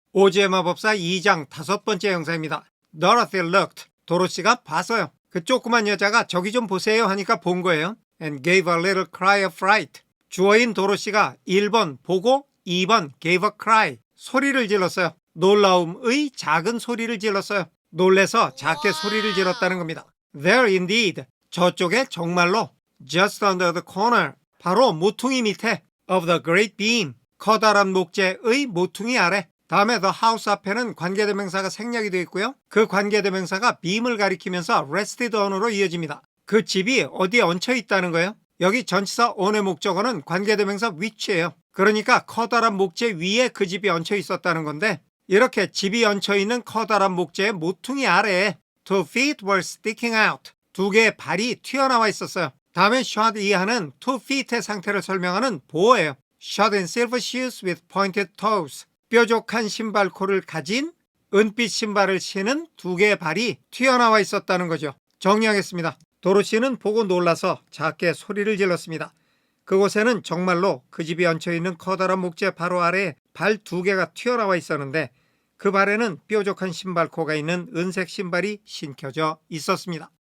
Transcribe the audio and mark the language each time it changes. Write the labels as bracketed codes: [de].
[ko] 오즈의 마법사 2장 5번째 영상입니다. [en] Dorothy looked. [ko] 도로시가 봤어요. 그 조그만 여자가 저기 좀 보세요 하니까 본 거예요. [en] And gave a little cry of fright. [ko] 주어인 도로시가 1번 보고 2번 [en] gave a cry. [ko] 소리를 질렀어요. 놀라움의 작은 소리를 질렀어요. 놀래서 작게 소리를 질렀다는 겁니다. [en] There indeed. [ko] 저쪽에 정말로 [en] just under the corner. [ko] 바로 모퉁이 밑에 [en] of the great beam. [ko] 커다란 목재의 모퉁이 아래. 다음에 [en] the house [ko] 앞에는 관계대명사가 생략이 되어 있고요. 그 관계대명사가 beam을 가리키면서 [en] rested on [ko] 으로 이어집니다. 그 집이 어디에 얹혀 있다는 거예요. 여기 전치사 on의 목적어는 관계대명사 which예요. 그러니까 커다란 목재 위에 그 집이 얹혀 있었다는 건데 이렇게 집이 얹혀 있는 커다란 목재의 모퉁이 아래에 [en] two feet were sticking out. [ko] 두 개의 발이 튀어나와 있었어요. 다음에 shod 이하는 [en] two feet [ko] 의 상태를 설명하는 보어예요. [en] shod in silver shoes with pointed toes. [ko] 뾰족한 신발코를 가진 은빛 신발을 신은 두 개의 발이 튀어나와 있었다는 거죠. 정리하겠습니다. 도로시는 보고 놀라서 작게 소리를 질렀습니다. 그곳에는 정말로 그 집이 얹혀있는 커다란 목재 바로 아래에 발 두 개가 튀어나와 있었는데 그 발에는 뾰족한 신발코가 있는 은색 신발이 신겨져 있었습니다.